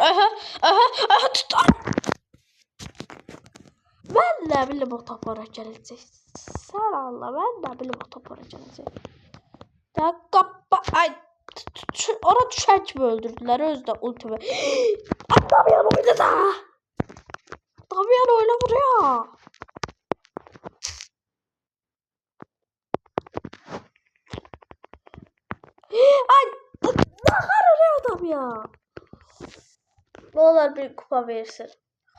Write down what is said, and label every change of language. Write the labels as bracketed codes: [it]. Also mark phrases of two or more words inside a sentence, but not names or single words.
[az] Tut. Mən nə bilim o top ora gələcək. Sən Allah, mən nə bilim o top ora gələcək. Ay, ora düşən kimi öldürdülər, özü də ultimi. Damian oyna da. Damian oyna buraya. [tr] Ay, ne kadar adam ya. Ne olur bir kupa versin.